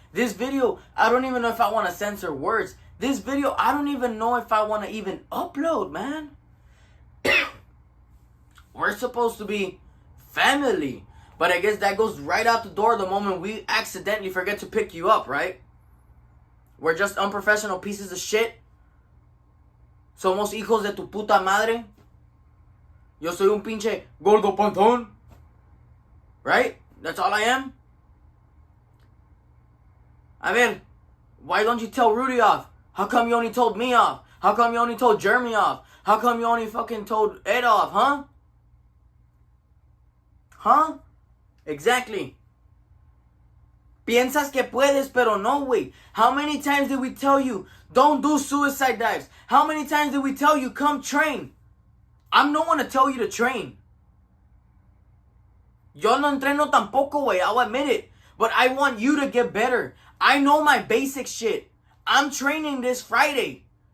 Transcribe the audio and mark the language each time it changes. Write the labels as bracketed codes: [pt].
[en] This video, I don't even know if I want to censor words. This video, I don't even know if I want to even upload, man. We're supposed to be family. But I guess that goes right out the door the moment we accidentally forget to pick you up, right? We're just unprofessional pieces of shit. [es] Somos hijos de tu puta madre. Yo soy un pinche gordo pantón. [en] Right? That's all I am? A ver, why don't you tell Rudy off? How come you only told me off? How come you only told Jeremy off? How come you only fucking told Ed off, huh? Huh? Exactly. [es] Piensas que puedes, pero no, güey. [en] How many times did we tell you, don't do suicide dives? How many times did we tell you, come train? I'm no one to tell you to train. Yo no entreno tampoco, güey. I'll admit it. But I want you to get better. I know my basic shit. I'm training this Friday.